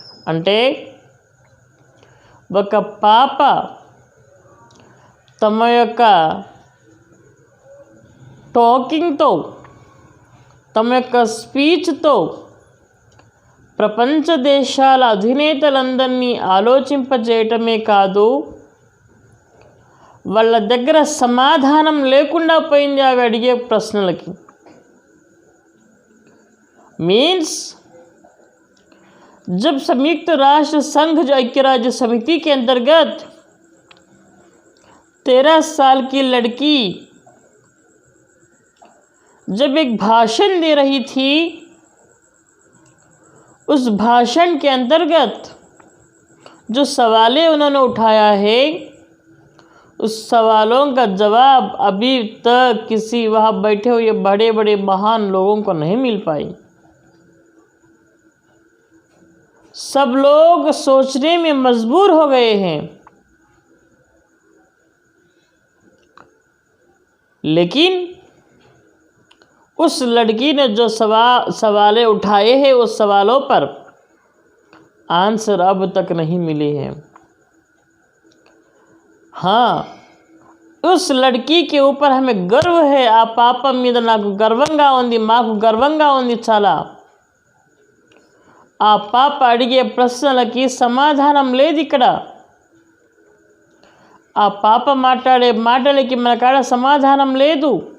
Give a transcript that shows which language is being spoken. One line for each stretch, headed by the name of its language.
Telugu: అంటే ఒక పాప తమ యొక్క టాకింగ్తో, తమ యొక్క స్పీచ్తో ప్రపంచ దేశాల అధినేతలందరినీ ఆలోచింపజేయటమే కాదు, వాళ్ళ దగ్గర సమాధానం లేకుండా పోయింది అవి అడిగే ప్రశ్నలకి.
Hindi: मीन्स जब संयुक्त राष्ट्र संघ जो ऐक्य राज्य समिति के अंतर्गत 13 साल की लड़की जब एक भाषण दे रही थी, उस भाषण के अंतर्गत जो सवालें उन्होंने उठाया है, उस सवालों का जवाब अभी तक किसी वहाँ बैठे हुए बड़े बड़े महान लोगों को नहीं मिल पाई। सब लोग सोचने में मजबूर हो गए हैं, लेकिन उस लड़की ने जो सवालें उठाए हैं उस सवालों पर आंसर अब तक नहीं मिले हैं। हाँ, उस लड़की के ऊपर हमें गर्व है.
Telugu: आ पाप మీద నాకు గర్వంగా ఉంది, మాకు గర్వంగా ఉంది చాలా. ఆ పాప అడిగే ప్రశ్నలకి సమాధానం లేదు ఇక్కడ. ఆ పాప మాట్లాడే మాటలకి మన కాడ సమాధానం లేదు.